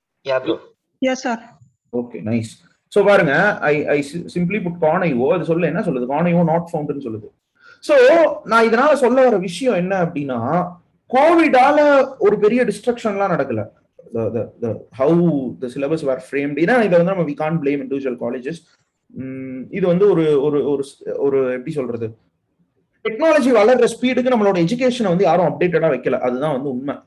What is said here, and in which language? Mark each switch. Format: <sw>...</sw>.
<en>Yeah bro. Yes sir. Okay, nice.</en> <ta>So பாருங்க,</ta> <en>I simply put conio.</en> <ta>அது சொல்ல என்ன சொல்லுது? conio நாட் ஃபவுண்ட்னு சொல்லுது. சோ நான் இதனால சொல்ல வர விஷயம் என்ன அப்படின்னா, கோவிடால ஒரு பெரிய டிஸ்ட்ரக்ஷன்லாம் நடக்கல.</ta> <en>how the syllabus were framed.</en> <ta>இதை வந்து நம்ம</ta> <en>we can't blame individual colleges.</en> <ta>இது வந்து ஒரு எப்படி சொல்றது, டெக்னாலஜி வளர்ற ஸ்பீடுக்கு நம்மளோட எஜுகேஷனை வந்து யாரும் அப்டேட்டடா வைக்கல. அதுதான் வந்து உண்மை.</ta>